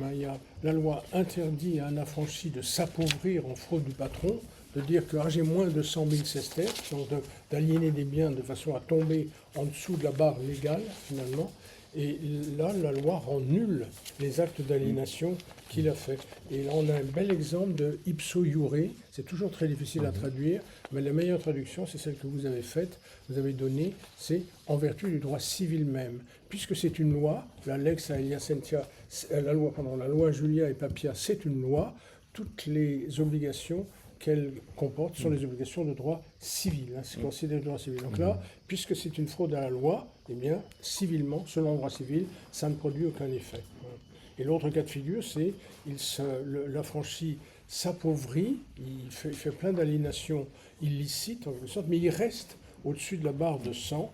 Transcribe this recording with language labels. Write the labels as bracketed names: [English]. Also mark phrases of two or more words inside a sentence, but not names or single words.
[French] Il y a la loi interdit à un affranchi de s'appauvrir en fraude du patron, de dire que j'ai moins de 100 000 sesterces, donc d'aliéner des biens de façon à tomber en dessous de la barre légale, finalement. Et là, la loi rend nul les actes d'aliénation qu'il a fait. Et là, on a un bel exemple de [Latin] ipso iure. [French] C'est toujours très difficile à traduire, mais la meilleure traduction, c'est celle que vous avez faite, vous avez donnée, c'est en vertu du droit civil même. Puisque c'est une loi, la lex aelia sentia, la loi Julia et Papia, c'est une loi, toutes les obligations qu'elle comporte sont les obligations de droit civil. C'est considéré le droit civil. Donc là, puisque c'est une fraude à la loi, eh bien, civilement, selon le droit civil, ça ne produit aucun effet. Et l'autre cas de figure, c'est l'affranchi s'appauvrit, il fait plein d'aliénations illicites, en quelque sorte, mais il reste au-dessus de la barre de 100.